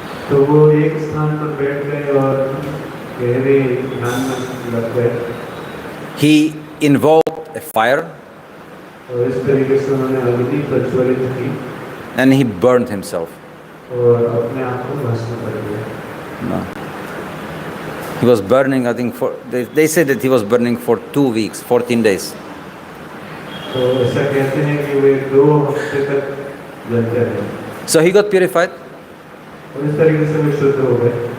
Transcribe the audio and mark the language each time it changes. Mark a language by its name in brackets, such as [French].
[Hindi] तो वो एक स्थान पर बैठ गए और गहरे ध्यान में लग गए। [English] He invoked a fire, [Hindi] और इस तरीके से उन्होंने अग्नि प्रज्वलित की [English] and he burned himself. [Hindi] और अपने आप को भस्म कर दिया। [English] He was burning, I think, they said that he was burning for 2 weeks, 14 days. [Hindi] तो ऐसा कहते हैं कि वे 2 हफ्ते तक जलते रहे। [English] So he got purified, [Hindi] और इस तरीके से वे शुद्ध हो गए।